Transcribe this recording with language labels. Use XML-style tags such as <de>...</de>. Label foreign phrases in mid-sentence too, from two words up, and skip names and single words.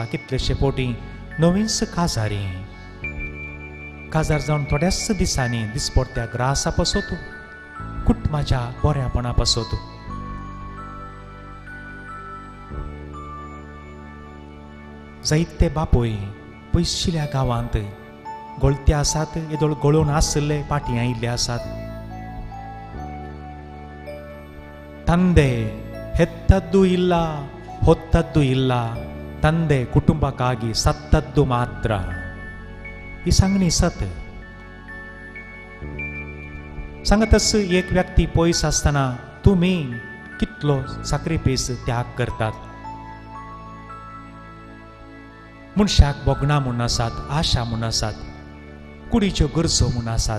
<kok>कितलेशे फावटी नवीनच काजार जावन थोड्याच दिसांनी दिसपट्ट्या ग्रासा पासत कुटुंबाच्या बऱ्यापणा पासत जायते बापूय पयशिल्ल्या गांवांत गळते आसात, येदोळ गळून आसले पाटी आयिल्ले आसात.</kok> <kn>ತಂದೆ ಹೆತ್ತದ್ದು ಇಲ್ಲ, ಹೊತ್ತದ್ದು ಇಲ್ಲ, ತಂದೆ ಕುಟುಂಬಕ್ಕಾಗಿ ಸತ್ತದ್ದು ಮಾತ್ರ.</kn> <kok>ही सांगणी सत. सांगतस एक व्यक्ती पयस आसतना तुम्ही कितलो साक्रिफीस त्याग करतात. मनशाक बोगणा म्हूण आसात, आशा म्हूण आसात, कुडीच्यो गरजो म्हूण आसात.</kok>